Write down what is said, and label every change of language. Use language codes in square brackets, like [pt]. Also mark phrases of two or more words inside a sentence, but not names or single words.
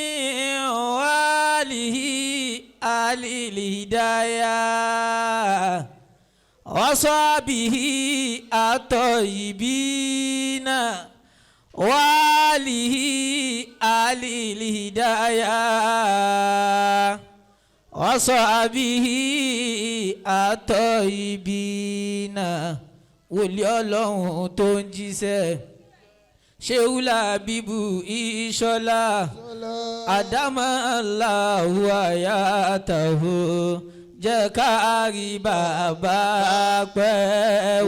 [ar] وآله آل الهداية وصحبه الطيبين وآله آل الهداية وصحبه الطيبين [yo] wòlíì Ọlọ́run tó ń jíṣẹ́ Ṣéhù Lábíbù Ìṣọ̀lá àdámọ́ [ar] الله حياته [yo] jẹ́ ká rí bàbá pẹ́.